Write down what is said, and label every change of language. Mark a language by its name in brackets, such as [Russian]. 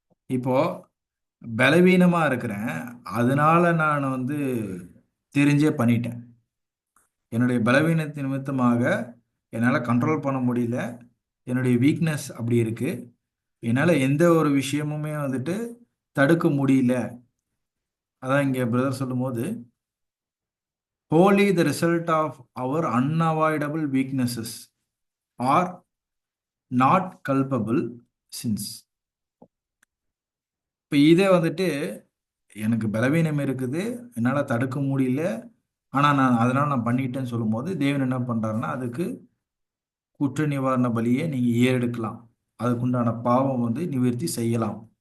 [Tamil] இப்போ பலவீனமா இருக்கிறேன், அதனால நான் வந்து தெரிஞ்சே பண்ணிட்டேன். என்னுடைய பலவீனத்தின் நிமித்தமாக என்னால் கண்ட்ரோல் பண்ண முடியல, என்னுடைய வீக்னஸ் அப்படி இருக்கு, என்னால் எந்த ஒரு விஷயமுமே வந்துட்டு தடுக்க முடியல. அதான் இங்கே பிரதர் சொல்லும்போது, [English] wholly the result of our unavoidable weaknesses are not culpable sins. [Tamil] இப்போ இதே வந்துட்டு எனக்கு பலவீனம் இருக்குது, என்னால் தடுக்க முடியல, ஆனால் நான் பண்ணிட்டேன்னு சொல்லும்போது தேவன் என்ன பண்ணுறாருன்னா அதுக்கு குற்ற நிவாரண பலியை நீங்கள் ஏறெடுக்கலாம், அதுக்குண்டான பாவம் வந்து நிவர்த்தி செய்யலாம்.